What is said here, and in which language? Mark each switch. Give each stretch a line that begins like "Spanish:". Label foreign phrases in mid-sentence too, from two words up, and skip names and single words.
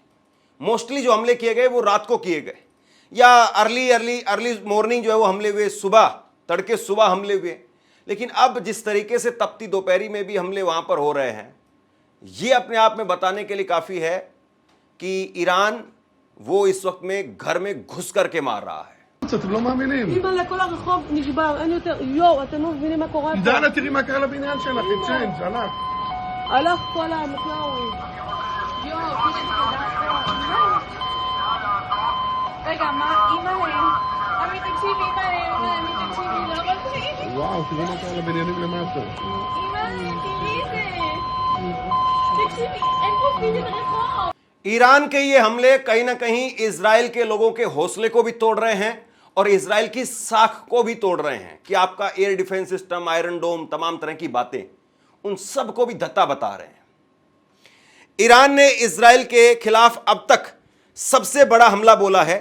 Hindi: मोस्टली जो हमले किए गए वो रात को किए गए, या
English: early morning
Hindi: जो है वो हमले हुए, सुबह तड़के सुबह हमले हुए। लेकिन अब जिस तरीके से तपती दोपहरी में भी हमले वहां पर हो रहे हैं, ये अपने आप में बताने के लिए काफी है कि ईरान वो इस वक्त में घर में घुस करके मार रहा है।
Hebrew: אתם לא מאמינים. אימא'לה, כל הרחוב נשבר, אין יותר, יואו, אתם לא מבינים מה קורה פה. דנה, תראי מה קרה לבניין שלך, עם צ'יינג', הלך. הלך כל המקלאווי. יואו, רגע, מה, אימא'לה? עמי, תקשיבי, אימא'לה, עמי, תקשיבי, לא אבל תקשיבי. וואו, תראי מה קרה לבניינים למטה. אימא'לה, תראי את זה. תקשיבי, אין פה פיזית רחוב.
Hindi: ईरान के ये हमले कहीं ना कहीं इजराइल के लोगों के हौसले को भी तोड़ रहे हैं और इजराइल की साख को भी तोड़ रहे हैं कि आपका
English: air defense system,
Hindi: आयरन डोम, तमाम तरह की बातें, उन सब को भी धत्ता बता रहे हैं। ईरान ने इजराइल के खिलाफ अब तक सबसे बड़ा हमला बोला है।